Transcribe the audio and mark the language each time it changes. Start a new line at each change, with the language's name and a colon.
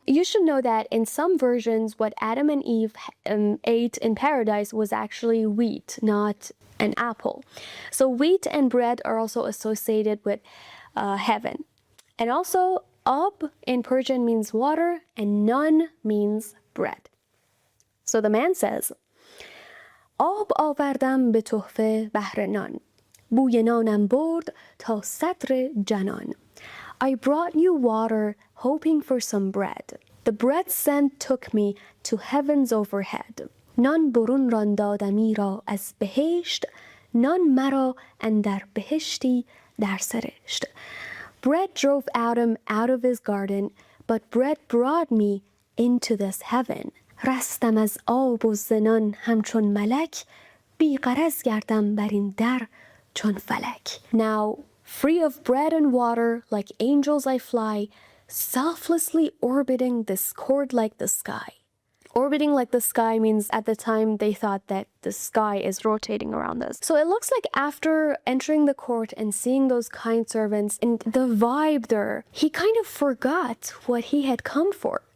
English: You should know that in some versions, what Adam and Eve ate in paradise was actually wheat, not an apple. So wheat and bread are also associated with heaven. And also, Ab in Persian means water and nan means bread. So the man says,
Persian: آب آوردم به تحفه بهر نان. بوی نانم برد تا صدر جنان.
English: I brought you water hoping for some bread. The bread scent took me to heavens overhead.
Persian: نان برون راندادمی را از بهشت. نان مرا اندر بهشتی در سرشت.
English: Bread drove Adam out of his garden, but bread brought me into this heaven.
Persian: رستم از آب و زنان همچون ملک. بی غرض گردم بر این در چون فلک.
English: Now, free of bread and water, like angels I fly, selflessly orbiting this court like the sky. Orbiting like the sky means at the time they thought that the sky is rotating around us. So it looks like after entering the court and seeing those kind servants and the vibe there, he kind of forgot what he had come for.